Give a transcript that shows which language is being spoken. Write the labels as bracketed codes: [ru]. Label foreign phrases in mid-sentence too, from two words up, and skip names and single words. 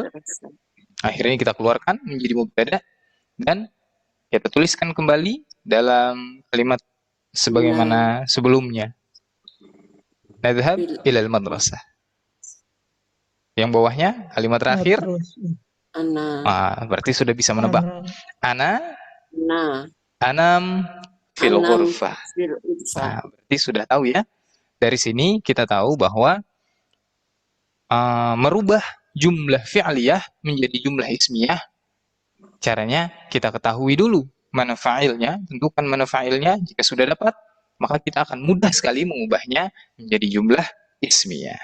[id] Akhirnya kita keluarkan menjadi mubtada dan kita tuliskan kembali dalam kalimat sebagaimana sebelumnya. [ar] نذهب إلى المدرسة. [id] Yang bawahnya kalimat terakhir. Terus. Ana Berarti sudah bisa menebak. Ana. Ana na [ar] أنام في أنام غرفة. في الغرفة. [id] Berarti sudah tahu ya. Dari sini kita tahu bahwa merubah [ar] جملة فعلية [id] menjadi [ar] جملة اسمية, [id] caranya kita ketahui dulu mana fa'ilnya, tentukan mana fa'ilnya. Jika sudah dapat, maka kita akan mudah sekali mengubahnya menjadi [ar] جملة اسمية.